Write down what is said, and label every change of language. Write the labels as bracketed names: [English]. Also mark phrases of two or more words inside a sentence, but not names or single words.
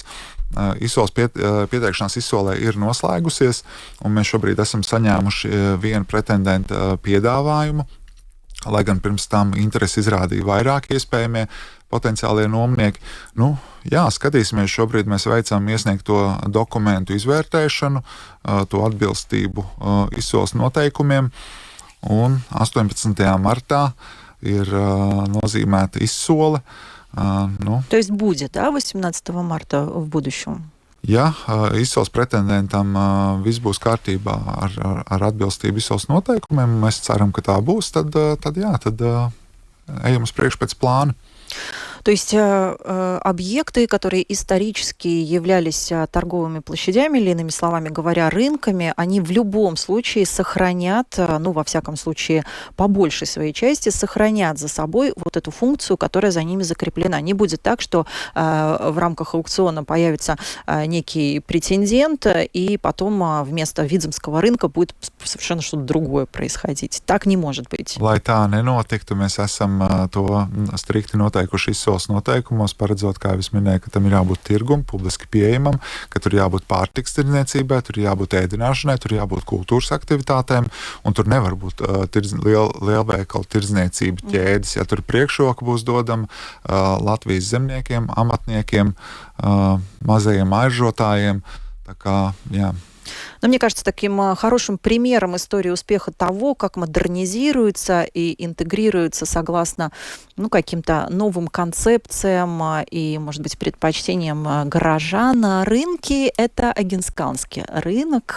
[Latvian] Izsoles pieteikšanās izsolē ir noslēgusies, un mēs šobrīd esam saņēmuši vienu pretendentu piedāvājumu, lai gan pirms tam interesi izrādīja vairāk iespējamie potenciālie nomnieki. Skatīsimies, šobrīd mēs veicam iesniegto dokumentu izvērtēšanu, to atbilstību izsoles noteikumiem, un 18. martā ir nozīmēta izsole. [Russian] То есть будет, да, 18 марта в будущем? [Latvian] Ja izsoles pretendentam viss būs kārtībā ar atbilstību izsoles noteikumiem, mēs ceram, ka tā būs, tad ejam uz priekšu pēc plāna. [Russian] То есть объекты, которые исторически являлись торговыми площадями, или, иными словами говоря, рынками, они в любом случае сохранят, во всяком случае, по большей своей части, сохранят за собой вот эту функцию, которая за ними закреплена. Не будет так, что в рамках аукциона появится некий претендент, и потом вместо Видземского рынка будет совершенно что-то другое происходить. Так не может быть. [Latvian] Lai tā nenotiktu, mēs esam to strikti noteikuši izsoles noteikumos, paredzot, kā jau es minēju, ka tam ir jābūt tirgum, publiski pieejamam, ka tur jābūt pārtiks tirdzniecībai, tur jābūt ēdināšanai, tur jābūt kultūras aktivitātēm, un tur nevar būt lielveikalu tirdzniecība ķēdes. Ja tur priekšroka būs dodama Latvijas zemniekiem, amatniekiem, mazajiem aizžotājiem. Tā kā, jā. [Russian] Но мне кажется, таким хорошим примером истории успеха того, как модернизируется и интегрируется согласно каким-то новым концепциям и, может быть, предпочтениям горожан рынки, это Агенскалнский рынок.